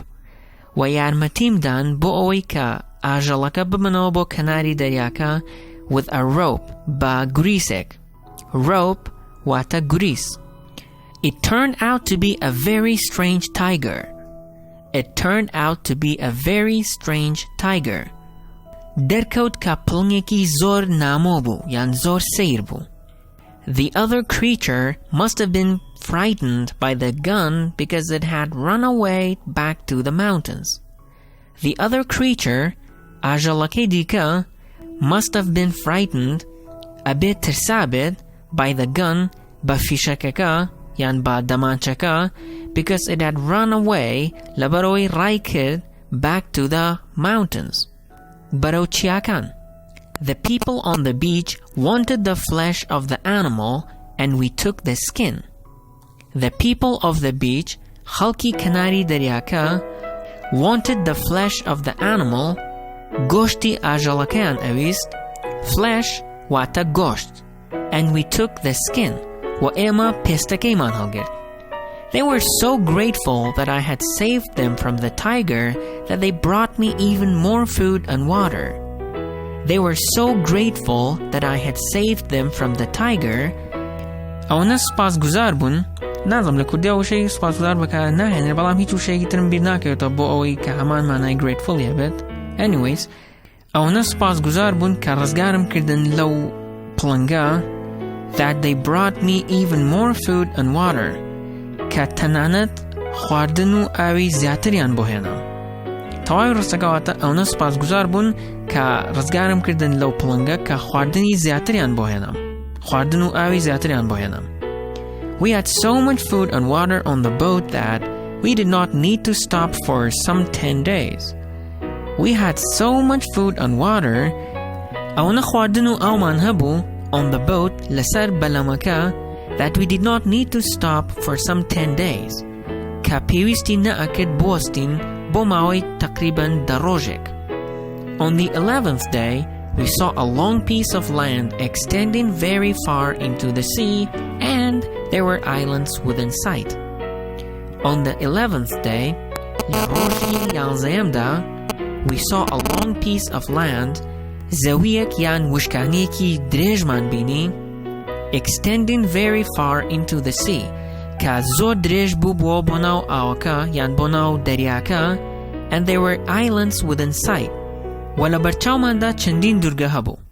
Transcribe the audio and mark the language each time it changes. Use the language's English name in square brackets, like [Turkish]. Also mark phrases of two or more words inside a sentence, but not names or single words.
[Central Kurdish] و یارمەتیمدان بۆ ئەوەی کە ئاژەڵەکە ببنەوە بۆ کەناری دەریاکە [English] with a rope, [Central Kurdish] بە گریسێک. Rope واتە گریس. [English] It turned out to be a very strange tiger. It turned out to be a very strange tiger. [Central Kurdish] دەرکەوت کە پڵنگێکی زۆر نامۆ بوو, یان زۆر سەیر بوو. [English] The other creature must have been frightened by the gun because it had run away back to the mountains. The other creature, [Central Kurdish] ئاژەڵەکەی دیکە, [English] must have been frightened, [Central Kurdish] ئەبێت ترسابێت, [English] by the gun, [Central Kurdish] بە فیشەکەکە, یان بە دەمانچەکە, [English] because it had run away, [Central Kurdish] لەبەرەوەی ڕای کرد, [English] back to the mountains. [Central Kurdish] بەرەو چیاکان. [English] The people on the beach wanted the flesh of the animal, and we took the skin. The people of the beach, [Central Kurdish] خەڵکی کەناری دەریاکە, [English] wanted the flesh of the animal, [Central Kurdish] گۆشتی ئاژەڵەکەیان ئەویست, flesh واتە گۆشت, [English] and we took the skin, [Central Kurdish] و ئێمە پێستەکەیمان هەڵگرت. [English] They were so grateful that I had saved them from the tiger that they brought me even more food and water. They were so grateful that I had saved them from the tiger. [Central Kurdish] ئەوەنە سوپاسگوزار بوون, نازم لە کوردیا وشەی سوپاسگوزار بەکار ناهێنێ, بەڵام هیچ وشەیەکی ترم بیر ناکەوێتەوە بۆ ئەوەی کە هەمان مانای grateful هەبێت. Anyways, ئەوەنە سوپاسگوزار بوون کە ڕزگارم کردن لەو پڵنگە, [English] that they brought me even more food and water, [Central Kurdish] کە تەنانەت خواردن و ئاوی زیاتریان بۆ هێنا. تەواوی ڕستەکەواتە ئەوە سوپاسگوزار بوون کە ڕزگارم کردن لەو پڵنگە کە خواردنی زیاتریان بۆ هێنام خواردن و ئاوی زیاتریان بۆ هێنام. [English] We had so much food and water on the boat that we did not need to stop for some 10 days. We had so much food and water [Central Kurdish] ئەوەنە خواردن و ئاومان هەبوو [English] on the boat [Central Kurdish] لەسەر بەلەمەکە [English] that we did not need to stop for some 10 days [Central Kurdish] کە پێویستی نەئەکرد بوەستین بۆ ماوەی تقریباً 10 ڕۆژێک. [English] On the 11th day we saw a long piece of land extending very far into the sea and there were islands within sight. On the 11th day [Central Kurdish] لە ڕۆژی 11مدا [English] we saw a long piece of land [Central Kurdish] زەویەک یان وشکانیەکی درێژمان بینی [English] extending very far into the sea [Central Kurdish] کە زۆر درێژ بوو بۆ ناو ئاوەکە یان بۆ ناو دەریاکە [English] and there were islands within sight [Central Kurdish] و لە بەرچاوماندا چەندین دوورگە هەبوو.